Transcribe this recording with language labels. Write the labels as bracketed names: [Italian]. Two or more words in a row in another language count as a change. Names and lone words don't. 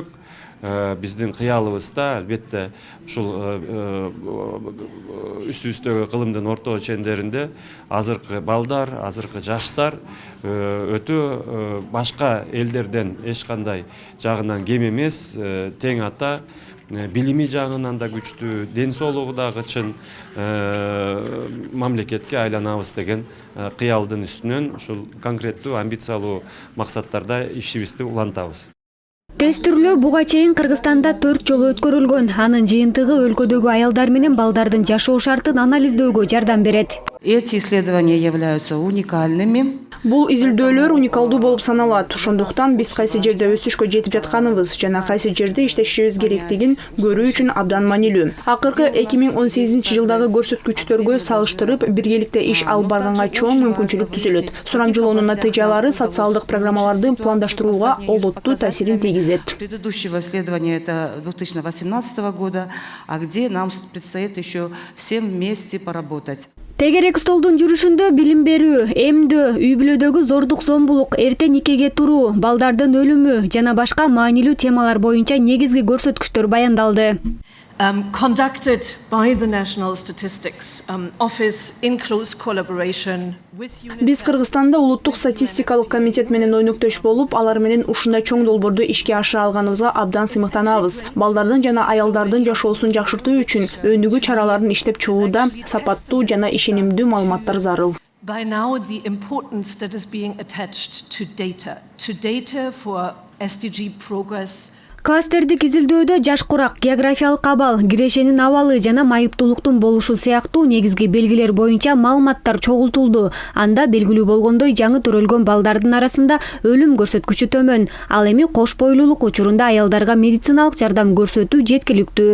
[Kyrgyz] Биздин кыялыбызда албетте ушул үстүбүздөгү кылымдын орто чендеринде азыркы балдар, азыркы жаштар өтө башка элдерден эч кандай жагынан кем эмес, тең ата, билими жагынан да күчтүү, ден соолугу дагы чын мамлекетке айланабыз деген кыялдын үстүнөн ушул конкреттүү амбициялуу максаттарда ишибизди улантабыз. Тестирлөө буга чейин Кыргызстанда 4 жолу өткөрүлгөн. Анын жыйынтыгы өлкөдөгү аялдар менен балдардын жашоо шартын анализдөөгө жардам берет. [Russian] Эти исследования являются уникальными. [Kyrgyz] Бул изилдөөлөр уникалдуу болуп саналат. Ошондуктан биз кайсы жерде өсүшкө жетип жатканыбыз жана кайсы жерде иштешибиз керектигин көрүү үчүн абдан маанилүү. Акыркы 2018-жылдагы көрсөткүчтөргө салыштырып, биргеликте иш алып барганга чоң мүмкүнчүлүк түзүлөт. Сурамжылоонун натыйжалары социалдык программаларды пландаштырууга олуттуу таасирин тийгизет. [Russian] Предыдущего исследования это 2018 года, а где нам предстоит еще всем вместе поработать. [Kyrgyz] Тегерек столдун жүрүшүндө билим берүү, эмдөө, үй-бүлөдөгү зордук зомбулук, эрте никеге туруу, балдардын өлүмү жана башка маанилүү темалар боюнча негизги көрсөткүчтөр баяндалды. [English] Conducted by the National Statistics Office in close collaboration with UNICEF. [Kyrgyz] Биз Кыргызстанда улуттук статистикалык комитет менен ойноктош болуп, алар менен ушундай чоң долбоорду ишке ашыра алганыбызга абдан сыймыктанабыз. Балдардын жана аялдардын жашоосун жакшыртуу үчүн өнүгүү чараларын иштеп чыгууда сапаттуу жана ишенимдүү маалыматтар зарыл. [English] By now, the importance that is being attached to data for SDG progress. [Kyrgyz] Кластердик изилдөөдө жаш курак, географиялык абал, кирешенин абалы жана майыптуулуктун болушу сыяктуу негизги белгилер боюнча маалыматтар чогултулду. Анда белгилүү болгондой жаңы төрөлгөн балдардын арасында өлүм көрсөткүчү төмөн. Ал эми кош бойлуулук учурунда аялдарга медициналык жардам көрсөтүү жеткиликтүү.